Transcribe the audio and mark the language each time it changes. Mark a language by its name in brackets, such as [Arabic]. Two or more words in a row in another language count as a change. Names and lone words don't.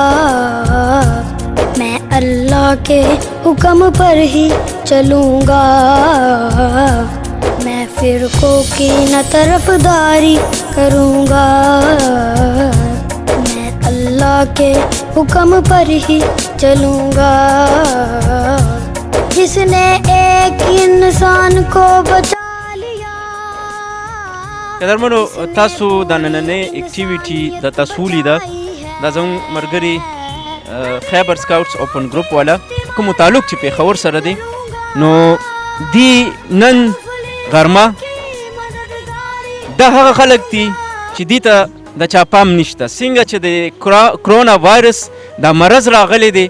[Urdu] میں اللہ کے حکم پر ہی چلوں گا میں فرقوں کی نہ طرفداری کروں گا میں اللہ کے حکم پر ہی چلوں گا جس نے ایک انسان کو بچا [Pashto] قدرمنو تاسو د نننۍ اکټیویټي د تاسو ولیده دا زموږ ملګري خیبر سکاوټس اوپن ګروپ والا کوم تعلق چې پېښور سره دی نو دی نن غرمه دا هغه خلک دي چې دې ته د چا پام نشته څنګه چې د کرونا وایرس دا مرض راغلی دی